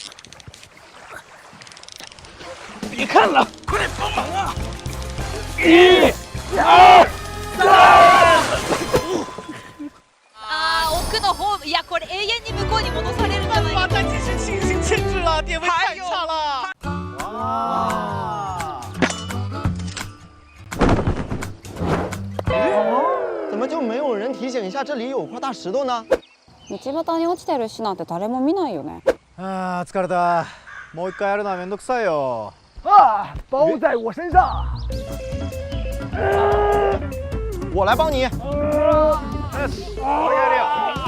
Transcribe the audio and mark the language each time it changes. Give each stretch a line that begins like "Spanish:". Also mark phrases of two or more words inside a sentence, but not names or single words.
Chinese: 别看了，快点帮忙啊！1、2、3。
Japanese: 奥の方、いやこれ永遠に向こうに戻されるんじゃないか。
Chinese: 但其实轻轻牵制了，点位太差了。哇！怎么就没有人提醒一下这里有块大石头呢？
Japanese: 道端に落ちてる石なんて誰も見ないよね。啊，疲れた。もう一回やるのはめんどくさいよ。
Chinese: 啊，包在我身上。我来帮你。我压力。